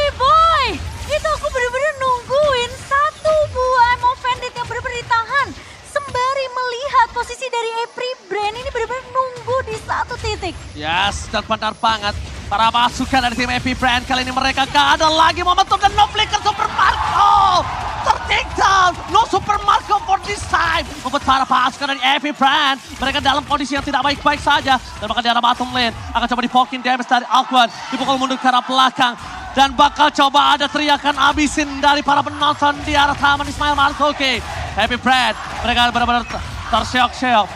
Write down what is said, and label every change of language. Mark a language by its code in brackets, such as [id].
[id] Boy, itu aku bener-bener nungguin satu buah Emo Bandit yang bener-bener ditahan. Sembari melihat posisi dari April Brand ini bener-bener nunggu di satu titik. Yes, dan benar banget. Para pasukan dari tim Happy Brand kali ini mereka gak ada lagi momentum dan [en] no flicker Super Marco. Take down, no Super Marco for this time. [id] Membuat para pasukan dari Happy Brand mereka dalam kondisi yang tidak baik-baik saja. Dan bahkan di arah bottom lane akan coba dipokin damage dari Aquan. Dipukul mundur ke arah belakang. Dan bakal coba ada teriakan abisin dari para penonton di arah Taman Ismail Marzuki. Happy Brand mereka benar-benar terseok-seok.